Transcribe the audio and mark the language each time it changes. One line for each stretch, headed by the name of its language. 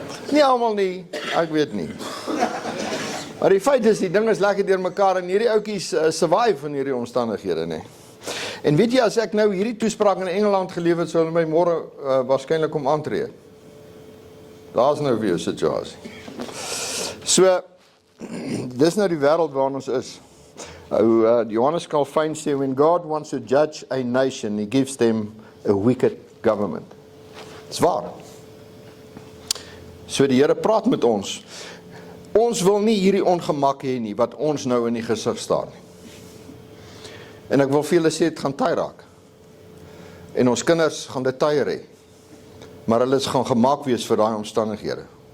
Afrikaans: Nie allemaal nie, ek weet nie. Maar die feit is, die ding is lekker deur mekaar, en hierdie oukies survive in hierdie omstandighede, nie. En weet jy, as ek nou hierdie toespraak in Engeland geleef het, sou hulle my môre waarskynlik om aantree. Daar is nou weer 'n situasie. So, dis nou die wêreld waarin ons is. Johannes Calvin sê,
English: when God wants to judge a nation, he gives them a wicked government.
Afrikaans: Dis waar. So die Here praat met ons. Ons wil nie hierdie ongemak hê nie, wat ons nou in die gesig staar nie. En ek wil vir julle sê, het gaan taai raak. En ons kinders gaan dit taaier hê. Maar hulle gaan gemaak wees vir daai omstandighede.